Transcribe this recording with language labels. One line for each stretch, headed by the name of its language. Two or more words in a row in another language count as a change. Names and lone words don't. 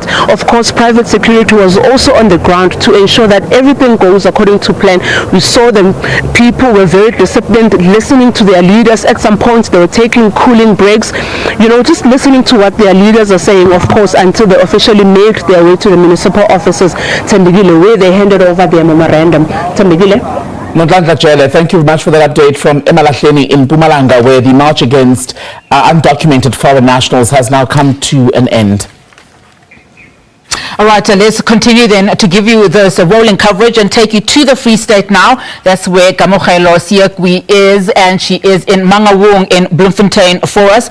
English: Of course, private security was also on the ground to ensure that everything goes according to plan. We saw them, people were very disciplined, listening to their leaders. At some points they were taking cooling breaks, you know, just listening to what their leaders are saying, of course, until they officially made their way to the municipal offices, Tembegile, where they handed over their memorandum. Tembegile. Nodlandla Jele, thank you very much for that update from Emalahleni in Mpumalanga, where the march against undocumented foreign nationals has now come to an end. All right, let's continue then to give you this rolling coverage and take you to the Free State now. That's where Kamogelo Siakwi is, and she is in Mangaung in Bloemfontein for us.